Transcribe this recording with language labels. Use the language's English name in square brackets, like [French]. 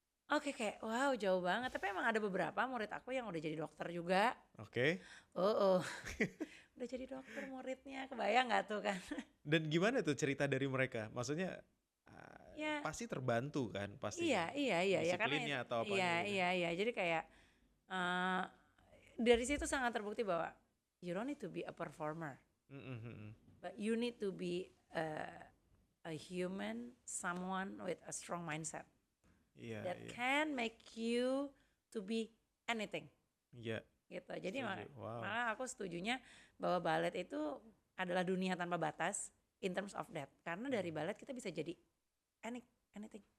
[Indonesian] Oke, kayak wow jauh banget. Tapi emang ada beberapa murid aku yang udah jadi dokter juga. Oke. Udah jadi dokter muridnya, kebayang gak tuh kan? Dan gimana tuh cerita dari mereka? Maksudnya Ya. pasti terbantu kan? Pasti. Iya, ya karena disiplinnya atau apanya gitu. iya. Jadi kayak dari situ sangat terbukti bahwa [English] you don't need to be a performer, but you need to be a human, someone with a strong mindset that can make you to be anything. [Indonesian] Iya. Gitu. Jadi Wow. malah aku setujunya bahwa balet itu adalah dunia tanpa batas [English] in terms of that. [Indonesian] Karena dari balet kita bisa jadi anything.